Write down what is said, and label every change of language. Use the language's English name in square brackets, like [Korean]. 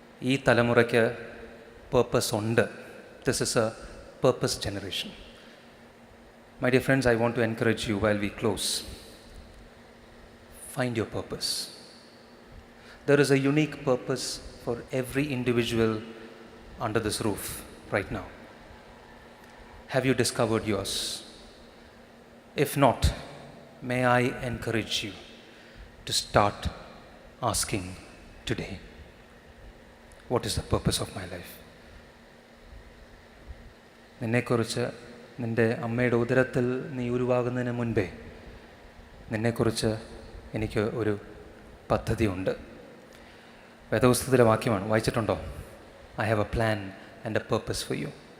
[Malayalam] ഈ തലമുറയ്ക്ക് പേർപ്പസ് ഉണ്ട്. [English] This is a purpose generation. My dear friends, I want to encourage you while we close. Find your purpose. There is a unique purpose for every individual under this roof right now. Have you discovered yours? If not, may I encourage you to start asking today, what is the purpose of my life? [Malayalam] നിന്നെക്കുറിച്ച് നിൻ്റെ അമ്മയുടെ ഉദരത്തിൽ നീ ഉരുവാകുന്നതിന് മുൻപേ നിന്നെക്കുറിച്ച് എനിക്ക് ഒരു പദ്ധതിയുണ്ട്. വേദപുസ്തകത്തിലെ വാക്യമാണ്, വായിച്ചിട്ടുണ്ടോ? [English] I have a plan and a purpose for you.